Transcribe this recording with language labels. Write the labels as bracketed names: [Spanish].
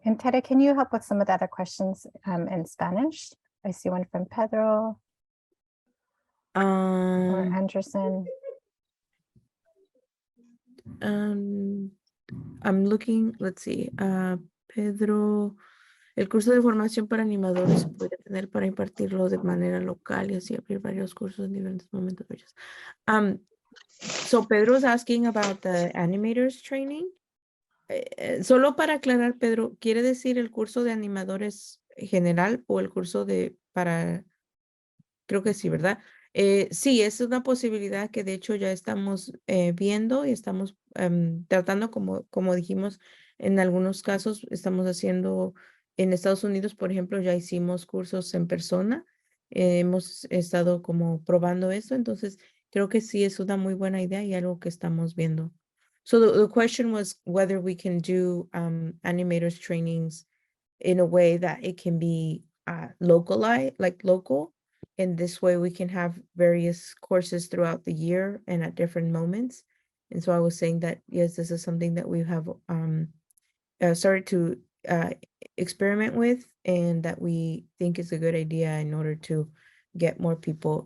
[English] And Tere, can you help with some of the other questions in Spanish? I see one from Pedro or Anderson. I'm looking, let's see, Pedro. [Spanish] El curso de formación para animadores se puede tener para impartirlo de manera local y así abrir varios cursos en diferentes momentos. [English] So Pedro's asking about the animators training. [Spanish] Solo para aclarar, Pedro, ¿quiere decir el curso de animadores general o el curso para, creo que sí, ¿verdad? Sí, es una posibilidad que de hecho ya estamos viendo y estamos tratando, como dijimos, en algunos casos estamos haciendo, en Estados Unidos, por ejemplo, ya hicimos cursos en persona, hemos estado como probando esto, entonces creo que sí es una muy buena idea y algo que estamos viendo. [English] So the question was whether we can do animators trainings in a way that it can be localized, like local. And this way we can have various courses throughout the year and at different moments. And so I was saying that, yes, this is something that we have started to experiment with, and that we think is a good idea in order to get more people.